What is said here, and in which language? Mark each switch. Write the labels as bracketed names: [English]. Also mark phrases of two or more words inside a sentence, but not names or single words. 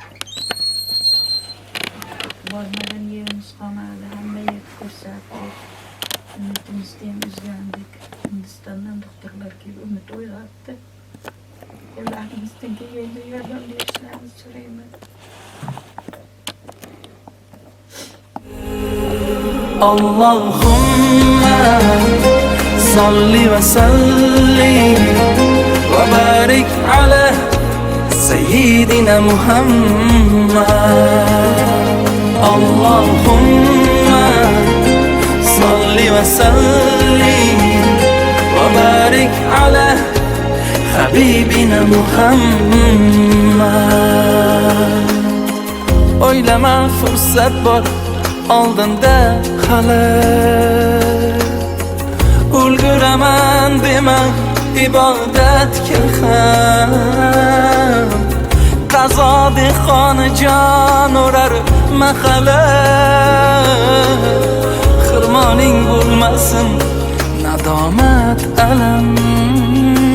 [Uzbek] Bormagan yerimiz qolmadi, hamma yerni ko'rsatdik. Umidimizni ham uzgandik. Hindistondan doktorlar kelib umid uyg'otdi. Qo'llarimizdan kelganda yordam berishlarini so'rayman. [Arabic] اللهم صل وسلم وبارك على سيدنا محمد. اللهم صل وسلم وبارك على حبيبنا محمد. [Uzbek] O'ylama fursat bor oldinda hali, ulguraman dema ibodatga ham. Qazo dehqoni jon urar mahali, xirmoning bo'lmasin nadomat alam.